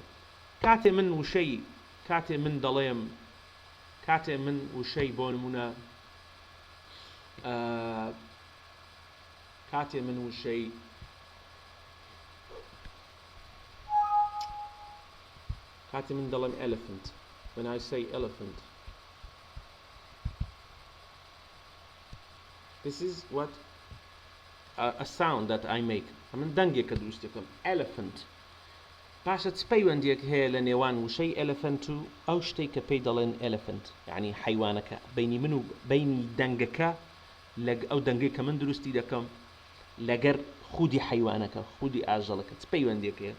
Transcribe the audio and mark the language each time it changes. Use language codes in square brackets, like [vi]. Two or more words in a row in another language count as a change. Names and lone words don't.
[ckb] کاتێ من دەڵێم کاتێ من وشەی بۆ نمونە کاتێ من وشەی کاتێ من دەڵێم [en] elephant, when I say elephant, This is what a sound that I make. [ckb] من دنگێکە دروستەکەم. Elephant. پاشە چ پەیوەندیەک هەیە لە نێوان وشەی elephant و ئەو شتەی کە پێی دەڵێن elephant، یعنی حیوانەکە بینی من و بینی دەنگەکە ئەو دەنگەی کە من دروستی دەکەم لەگەر خودی حیوانەکە، خودی ئاژەڵەکە چ پەیوەندیەک هەیە؟